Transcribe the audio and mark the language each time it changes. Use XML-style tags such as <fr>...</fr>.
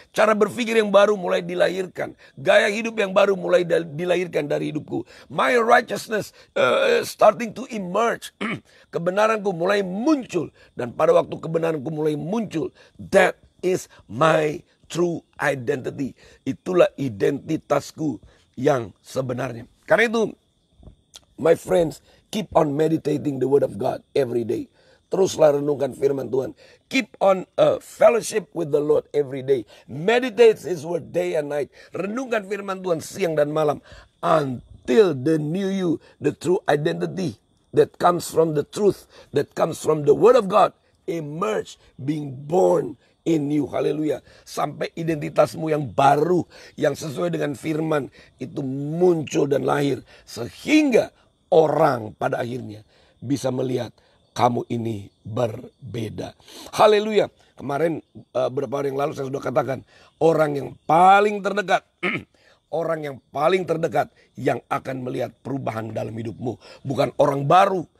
<id>Cara berpikir yang baru mulai dilahirkan. Gaya hidup yang baru mulai dilahirkan dari hidupku.</id> <en>My righteousness starting to emerge.</en> <id>Kebenaranku mulai muncul. Dan pada waktu kebenaranku mulai muncul,</id> <en>that is my true identity.</en> <id>Itulah identitasku yang sebenarnya. Karena itu,</id> <en>my friends, keep on meditating the word of God every day.</en> <id>Teruslah renungkan firman Tuhan.</id> <en>Keep on fellowship with the Lord every day. Meditate His word day and night.</en> <id>Renungkan firman Tuhan siang dan malam.</id> <en>Until the new you, the true identity that comes from the truth, that comes from the word of God, emerge, being born in you.</en> <id>Haleluya. Sampai identitasmu yang baru, yang sesuai dengan firman, itu muncul dan lahir. Sehingga orang pada akhirnya bisa melihat kamu ini berbeda. Haleluya. Kemarin beberapa hari yang lalu saya sudah katakan, orang yang paling terdekat orang yang paling terdekat yang akan melihat perubahan dalam hidupmu, bukan orang baru.</id>